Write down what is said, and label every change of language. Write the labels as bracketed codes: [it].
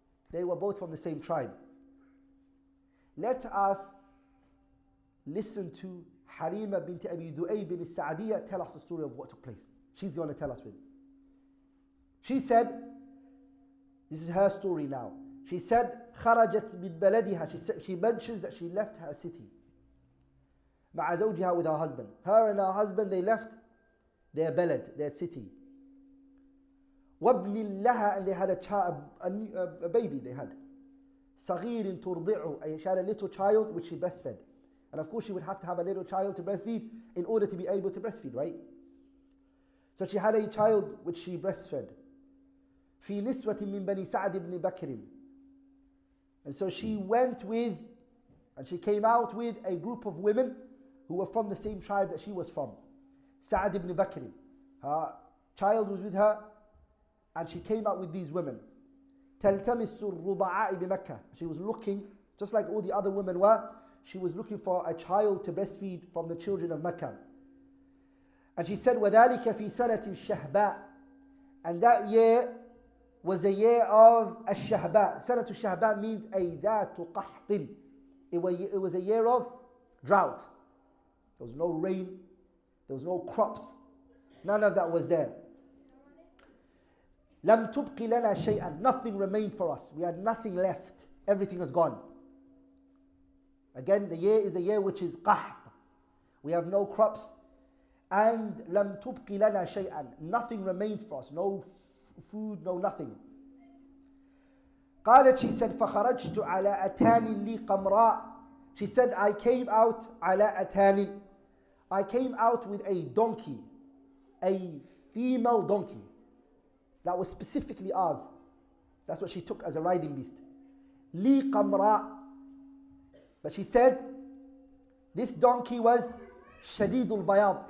[en] They were both from the same tribe. Let us listen to Halima bint Abi Dhu'ayb al-Sa'diyah tell us the story of what took place. She's going to tell us with. She said, this is her story now. She said, [ar] خرجت من بلدها. [en] She mentions that she left her city. [ar] مع زوجها, [en] with her husband. Her and her husband, they left their balad, their city. [ar] وابن لها, [en] and they had a baby they had. [ar] صغير ترضعه, [en] she had a little child which she breastfed. And of course she would have to have a little child to breastfeed in order to be able to breastfeed, right? So she had a child which she breastfed. [ar] في نسوة من بني سعد بن بكر. [en] And so she went with, and she came out with a group of women who were from the same tribe that she was from. Sa'ad ibn Bakr. Her child was with her, and she came out with these women. [ar] تلتمس الرضعاء بمكة. [en] She was looking, just like all the other women were, she was looking for a child to breastfeed from the children of Mecca. And she said, [ar] وَذَلِكَ فِي سَنَةِ الشَّهْبَاء. [en] And that year was a year of الشهباء. [ar] سنة الشهباء [en] means a [ar] ذات قحط. [en] It was a year of drought. There was no rain, there was no crops, none of that was there. [ar] لم تبق لنا شيئا. [en] Nothing remained for us. We had nothing left. Everything was gone. Again, the year is a year which is قحط. We have no crops. [ar] And لم تبق لنا شيئا. [en] Nothing remains for us. No food, no nothing. [ar] قالت, [en] she said, [ar] فخرجت على أتان لي قمراء. [en] She said, I came out [ar] على أتان. [en] I came out with a donkey, a female donkey. That was specifically ours. That's what she took as a riding beast. [ar] لي قمراء. [en] But she said, this donkey was [ar] شديد البياض.